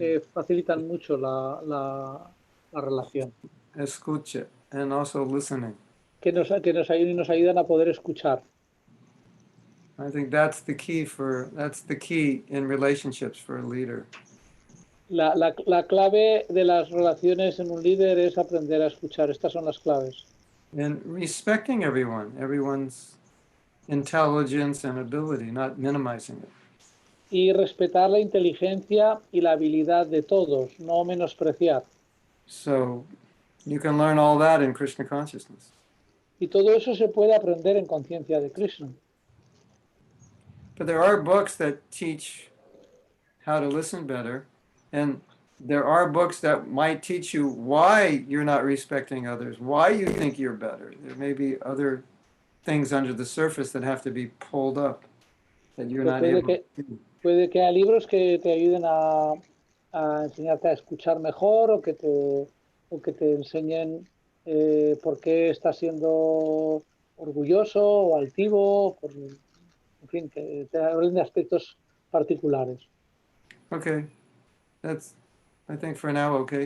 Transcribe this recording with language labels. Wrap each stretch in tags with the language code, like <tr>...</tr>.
<es>que facilitan mucho la relación. Escuche,</es> <en>and also listening.</en> <es>Que nos ayudan y nos ayudan a poder escuchar.</es> <en>I think that's the key in relationships for a leader.</en> <es>La clave de las relaciones en un líder es aprender a escuchar. Estas son las claves.</es> <en>And respecting everyone's intelligence and ability, not minimizing it.</en> <es>Y respetar la inteligencia y la habilidad de todos, no menospreciar.</es> <en>So you can learn all that in Krishna consciousness.</en> <es>Y todo eso se puede aprender en conciencia de Krishna.</es> <en>But there are books that teach how to listen better, and there are books that might teach you why you're not respecting others, why you think you're better. There may be other things under the surface that have to be pulled up that you're not able to do.</en> <es>Puede que haya libros que te ayuden a enseñarte a escuchar mejor o que te enseñen por qué estás siendo orgulloso o altivo, en fin, que te hablen de aspectos particulares.</es> <en>Okay, that's, I think for now, okay.</en>